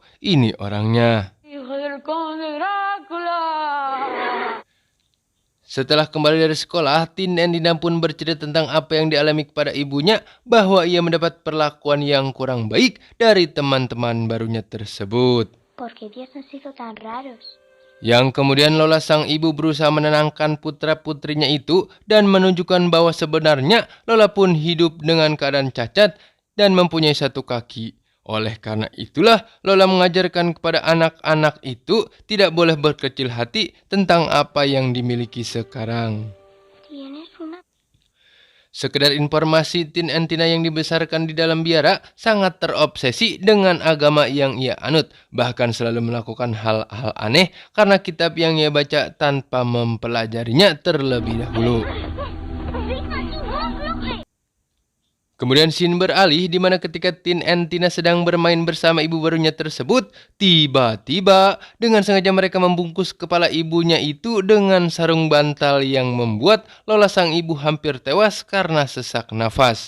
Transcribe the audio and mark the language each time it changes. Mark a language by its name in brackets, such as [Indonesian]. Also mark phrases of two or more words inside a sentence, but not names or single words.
[Indonesian] Ini orangnya. Setelah kembali dari sekolah, Tin and Tina pun bercerita tentang apa yang dialami kepada ibunya, bahwa ia mendapat perlakuan yang kurang baik dari teman-teman barunya tersebut. [Spanish] ¿Por qué Dios nos hizo tan raros? [Indonesian] Yang kemudian Lola sang ibu berusaha menenangkan putra-putrinya itu dan menunjukkan bahwa sebenarnya Lola pun hidup dengan keadaan cacat dan mempunyai satu kaki. Oleh karena itulah Lola mengajarkan kepada anak-anak itu tidak boleh berkecil hati tentang apa yang dimiliki sekarang. [Spanish] Tienes una... [Indonesian] Sekedar informasi, Tin Entina yang dibesarkan di dalam biara sangat terobsesi dengan agama yang ia anut. Bahkan selalu melakukan hal-hal aneh karena kitab yang ia baca tanpa mempelajarinya terlebih dahulu. Kemudian scene beralih di mana ketika Tin Entina sedang bermain bersama ibu barunya tersebut, tiba-tiba dengan sengaja mereka membungkus kepala ibunya itu dengan sarung bantal yang membuat Lola sang ibu hampir tewas karena sesak nafas.